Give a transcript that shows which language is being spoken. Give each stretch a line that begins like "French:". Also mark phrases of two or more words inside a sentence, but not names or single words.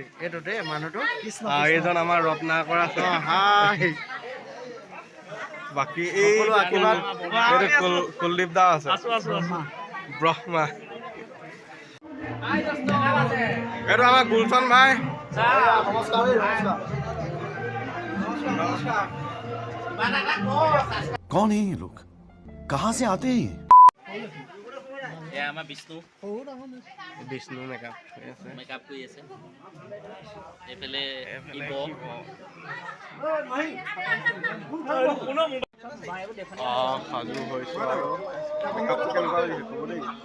Assamese: এইটো দেই মানুহটো এইজন আমাৰ ৰত্নাকৰ আছে। বাকী এই কুলদীপ দা আছে, ব্ৰহ্মা। এইটো আমাৰ গুলচন ভাই।
Hindi: कौन है ये लोग, कहाँ से आते हैं?
Assamese: আমাৰ বিষ্ণু বিষ্ণু মেকআপ মেকআপ কৰি আছে। এইফালে সাজু হৈছো আৰু মেকআপটো কেনেকুৱা লাগিছে ক'ব দেই।